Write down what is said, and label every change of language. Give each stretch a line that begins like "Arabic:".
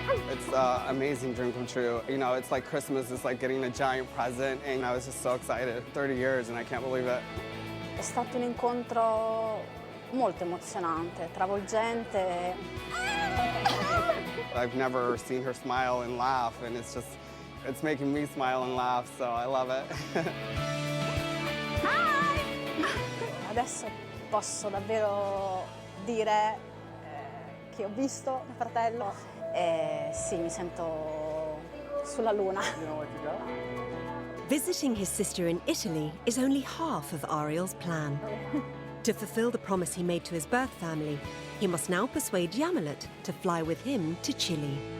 English: It's an amazing dream come true. You know, it's like Christmas, it's like getting a giant present, and I was just so excited. 30 years, and I can't believe it.
Italian: È stato un incontro molto emozionante, travolgente.
English: I've never seen her smile and laugh, and it's making me smile and laugh, so I love it.
Italian: Adesso posso davvero dire che ho visto mio fratello e sì, mi sento sulla luna.
English: Visiting his sister in Italy is only half of Ariel's plan. To fulfill the promise he made to his birth family, he must now persuade Yamilet to fly with him to Chile.